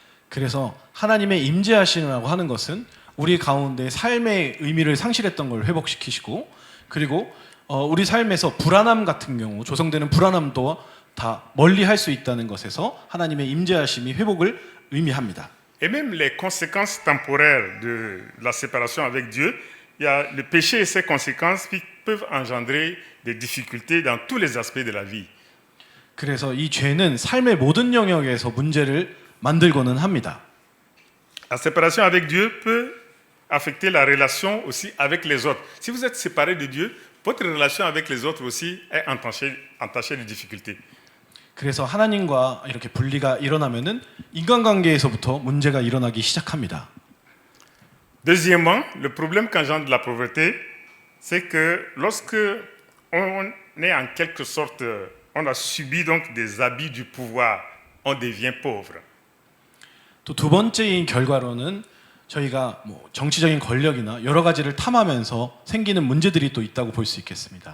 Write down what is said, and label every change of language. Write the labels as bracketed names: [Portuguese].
[Korean] 그래서 하나님의 임재하시라고 하는 것은 우리 가운데 삶의 의미를 상실했던 걸 회복시키시고 그리고 우리 삶에서 불안함 같은 경우 조성되는 불안함도 다 멀리할 수 있다는 것에서 하나님의 임재하심이 회복을 의미합니다. [French] Et même les conséquences temporaires de la séparation avec Dieu, il y a le péché et ses conséquences qui peuvent engendrer des difficultés dans tous les aspects de la vie. [Korean] 그래서 이 죄는 삶의 모든 영역에서 문제를 만들고는 합니다. [French] La séparation avec Dieu peut affecter la relation aussi avec les autres. Si vous êtes séparé de Dieu, votre relation avec les autres aussi est entachée de difficultés. [Korean] 그래서 하나님과 이렇게 분리가 일어나면은 인간관계에서부터 문제가 일어나기 시작합니다. [French] Deuxièmement, le problème qu'engendre la pauvreté, c'est que lorsque on est en quelque sorte, on a subi donc des abus du pouvoir, on devient pauvre. [Korean] 또 두 번째인 결과로는 저희가 정치적인 권력이나 여러 가지를 탐하면서 생기는 문제들이 또 있다고 볼 수 있겠습니다.